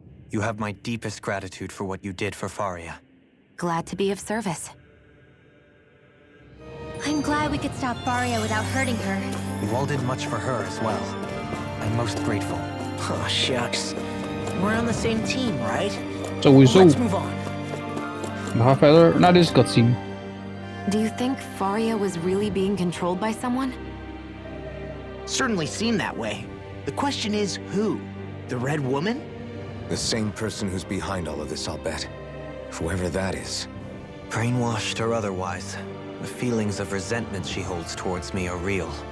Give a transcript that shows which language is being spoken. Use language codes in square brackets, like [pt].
[en] You have my deepest gratitude for what you did for Faria. Glad to be of service. I'm glad we could stop Faria without hurting her. You all did much for her as well. I'm most grateful. Oh, shucks. We're on the same team, right? [nl] Sowieso. [en] Let's move on. [nl] We gaan verder naar deze cutscene. [en] Do you think Faria was really being controlled by someone? Certainly seemed that way. The question is, who? The Red Woman? The same person who's behind all of this, I'll bet. Whoever that is. Brainwashed or otherwise, the feelings of resentment she holds towards me are real.